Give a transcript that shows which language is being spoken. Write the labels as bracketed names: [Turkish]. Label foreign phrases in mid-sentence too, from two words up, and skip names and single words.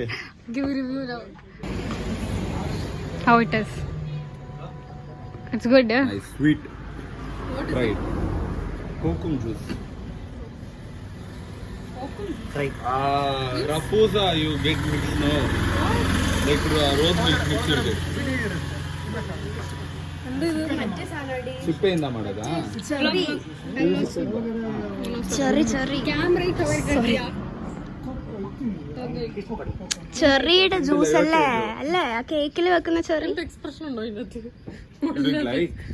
[English] Give review now. How it is? It's good, yeah? Nice, sweet. Try it. Kokum juice. Try. Raposa, you get mixed, no? Like rose milk mixed with it. [Kannada] ಸಿಪ್ಪೆಯಿಂದ ಮಾಡೋದಾ? [Malayalam] ചെറിയുടെ ജ്യൂസ് അല്ലേ അല്ലേ ആ കേക്കിൽ വെക്കുന്ന ചെറി. എക്സ്പ്രഷൻ ഉണ്ടോ ഇതിനകത്ത്? [English] Is it like?